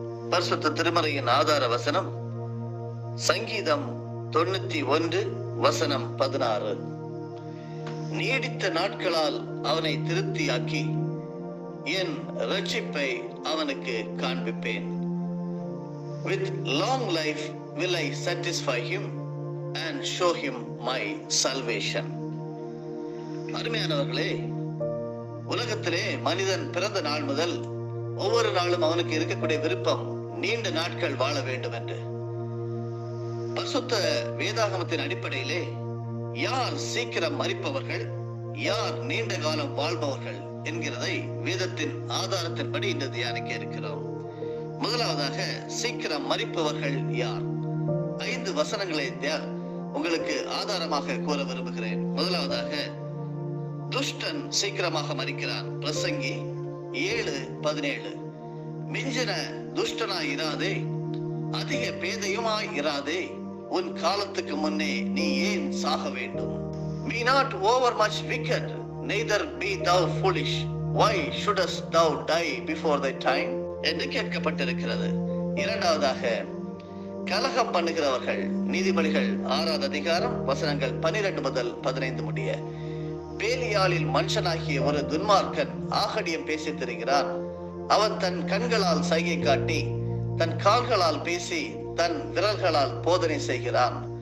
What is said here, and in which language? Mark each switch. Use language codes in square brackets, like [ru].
[ta] பரிசுத்த திருமறையின் ஆதார வசனம் சங்கீதம் 91 வசனம் 16. நீடித்த நாட்களால் அவனை திருப்தியாக்கி என் இரட்சிப்பை அவனுக்கு காண்பிப்பேன். [en] With long life will I satisfy him and show him my salvation. [ta] அருமையானவர்களே, உலகத்திலே மனிதன் பிறந்த நாள் முதல் ஒவ்வொரு நாளும் அவனுக்கு இருக்கக்கூடிய விருப்பம் நீண்ட நாட்கள் வாழ வேண்டும் என்று. பரிசுத்த வேதாகமத்தின் அடிப்படையிலே யார் சீக்கிரம் மரிப்பவர்கள், யார் நீண்ட காலம் வாழ்பவர்கள் என்கிறதை வேதத்தின் ஆதாரத்தின்படி இன்று தியானிக்க இருக்கிறோம். முதலாவதாக சீக்கிரம் மரிப்பவர்கள் யார்? 5 வசனங்களை உங்களுக்கு ஆதாரமாக கூற விரும்புகிறேன். முதலாவதாக, துஷ்டன் சீக்கிரமாக மரிக்கிறான். பிரசங்கி 7:17. மிஞ்சின துஷ்டனாய் இராதே, அதிக பேதையுமாய் இராதே, உன் காலத்துக்கு முன்னே நீ ஏன் சாக வேண்டும்? [en] Be not over much wicked, neither be thou foolish. Why shouldest thou die before thy time? [ta] என்று கேட்கப்பட்டிருக்கிறது. இரண்டாவதாக, கலகம் பண்ணுகிறவர்கள். நீதிபதிகள் 6வது அதிகாரம் வசனங்கள் 12 முதல் 15 முடிய. பேலியாளில் மனுஷனாகிய ஒரு துன்மார்க்கன் ஆகடியம் பேசித் திரிகிறான். அவன் தன் கண்களால் சைகை காட்டி, தன் கால்களால் பேசி, தன் விரல்களால் போதனை செய்கிறான்.